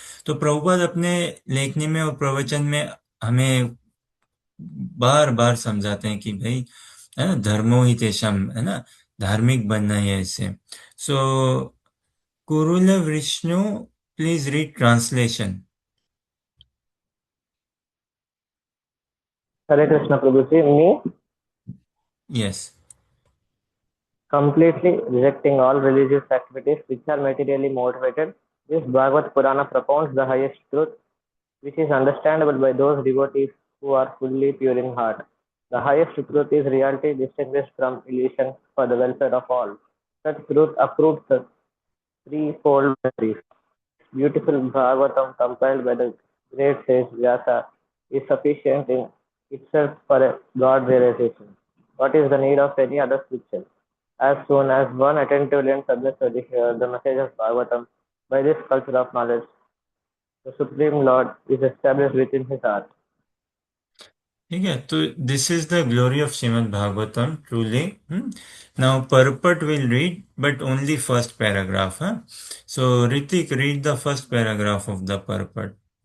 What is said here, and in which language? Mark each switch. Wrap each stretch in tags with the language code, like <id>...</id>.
<hi>तो प्रभुपाद अपने लेखनी में और प्रवचन में हमें बार बार समझाते हैं कि भाई, है ना,</hi> <sa>धर्मो ही तेषाम,</sa> <hi>है ना, धार्मिक बनना है इससे।</hi> <en>So Kurul Vishnu, please read translation. Hare Krishna Prabhuji, me yes. completely rejecting all religious activities which are materially motivated. This Bhagavad Purana propounds the highest truth, which is understandable by those devotees who are fully pure in heart. The highest truth is reality distinguished from illusion for the welfare of all. Such truth approves the threefold mysteries. Beautiful Bhagavatam compiled by the great sage Vyasa is sufficient in itself for a God realization. What is the need of any other scripture? As soon as one attentively and submissively hears the message of Bhagavatam, by this culture of knowledge, the Supreme Lord is established within his heart.</en> <hi>ठीक है, तो</hi> <en>This is the glory of Shrimad Bhagavatam truly. Now purport will read but only first paragraph, है। So Hritik, read the first paragraph of the purport.</en>